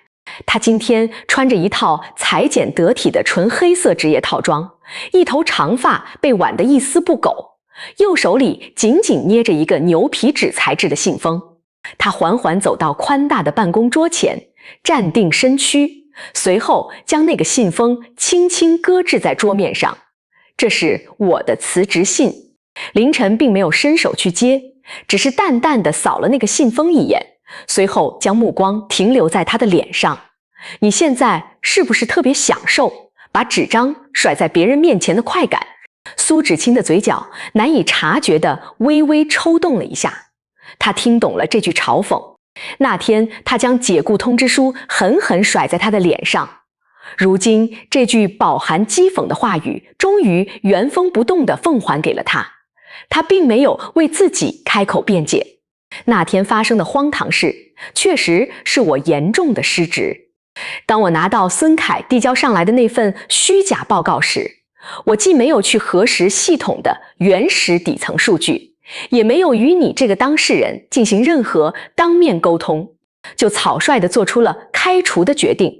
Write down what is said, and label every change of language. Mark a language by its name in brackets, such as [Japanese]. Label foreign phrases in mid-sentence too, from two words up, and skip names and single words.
[Chinese] 她今天穿着一套裁剪得體的純黑色職業套裝，一頭長髮被挽得一絲不苟，右手裡緊緊捏着一個牛皮紙材質的信封。她緩緩走到寬大的辦公桌前，站定身軀，隨後將那個信封輕輕擱置在桌面上。這是我的辭職信。凌晨並沒有伸手去接，只是淡淡地掃了那個信封一眼，隨後將目光停留在他的臉上。你現在是不是特別享受把紙張甩在別人面前的快感？蘇芷清的嘴角難以察覺地微微抽動了一下。他聽懂了這句嘲諷。那天他將解雇通知書狠狠甩在他的臉上，如今這句飽含譏諷的話語終於原封不動地奉還給了他。他並沒有為自己開口辯解。那天發生的荒唐事確實是我嚴重的失職。當我拿到孫凱遞交上來的那份虛假報告時，我既沒有去核實系統的原始底層數據，也沒有與你這個當事人進行任何當面溝通，就草率地做出了開除的決定。